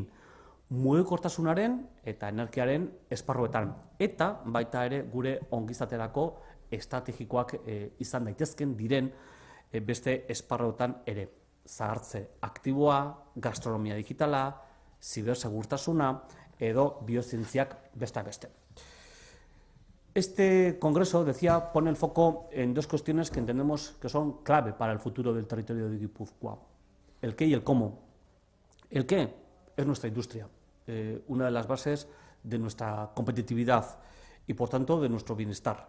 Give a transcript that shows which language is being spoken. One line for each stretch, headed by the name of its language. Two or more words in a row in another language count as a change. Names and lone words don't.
Basque: Mugikortasunaren eta energiaren esparruetan eta baita ere gure ongizaterako estrategikoak izan daitezken diren beste esparruetan ere. Zahartze aktiboa, gastronomia digitala, zibersegurtasuna edo biozientziak besteak beste.
Spanish: Este congreso, decía, pone el foco en dos cuestiones que entendemos que son clave para el futuro del territorio de Guipúzcoa. El qué y el cómo. El qué es nuestra industria, una de las bases de nuestra competitividad y, por tanto, de nuestro bienestar.